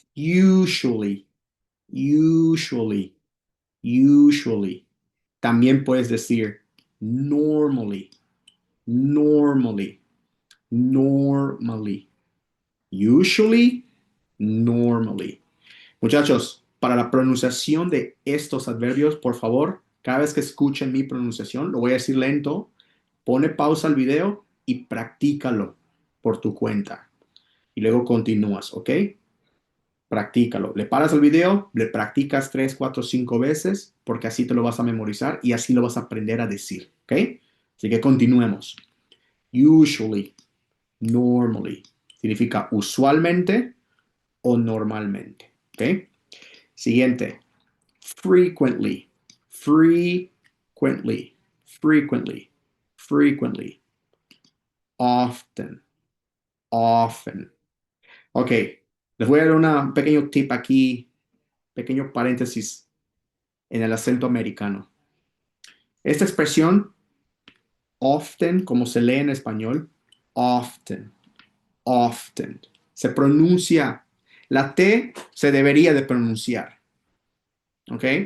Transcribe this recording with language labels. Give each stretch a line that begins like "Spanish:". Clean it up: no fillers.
English: Usually, usually, usually.
Spanish: También puedes decir
English: normally, normally, normally. Usually, normally.
Spanish: Muchachos, para la pronunciación de estos adverbios, por favor, cada vez que escuchen mi pronunciación, lo voy a decir lento, pone pausa al video y practícalo por tu cuenta. Y luego continúas, ¿ok? Practícalo. Le paras el video, le practicas 3, 4, 5 veces, porque así te lo vas a memorizar y así lo vas a aprender a decir, ¿ok? Así que continuemos. Usually, normally, significa usualmente o normalmente, ¿ok? Siguiente.
English: Frequently, frequently, frequently, frequently, often, often.
Spanish: Ok, les voy a dar un pequeño tip aquí, pequeño paréntesis en el acento americano. Esta expresión, often, como se lee en español, often, often, se pronuncia, la T se debería de pronunciar, ¿ok?